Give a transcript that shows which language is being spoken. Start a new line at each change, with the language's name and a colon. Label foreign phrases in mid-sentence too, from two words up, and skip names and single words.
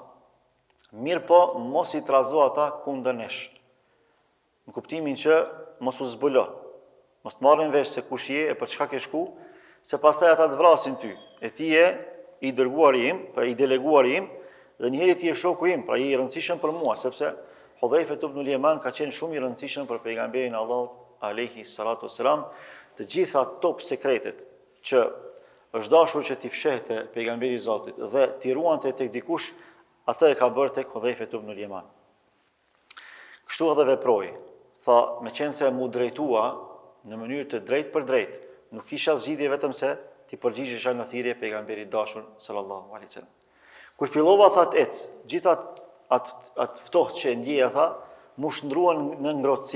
Albanian: Mirë po, mos i trazo ata kundër nesh. Në kuptimin që mos u zbulo, mos të marrin vesh se kush je e për çka ke shku, se pastaj ata të vrasin ty. E ti je i dërguari im, pra i deleguari im, dhe njëherë ti je shoku im, pra je i rëndësishëm për mua, sepse Hudhaifa ibn al-Yaman ka qenë shumë i rëndësishëm për pejgamberin Allahut
Arabic: alayhi salatu wassalam,
Albanian: të gjitha top sekretet që është dashur që t'i fshehte pejgamberi i Zotit dhe t'i ruante tek dikush, atë e ka bërë tek Hudhaifa ibn al-Yaman. Kështu edhe veproi. Tha, me qenë se mu drejtua në mënyrë të drejt për drejt, nuk kisha zgjidhje vetëm se t'i përgjigjesha në thirrje pejgamberit dashur
Arabic: sallallahu alaihi wasallam.
Albanian: Kur fillova tha të ec, gjithë atë ftohtë që e ndjeja tha, mu shndruan në ngrohtësi.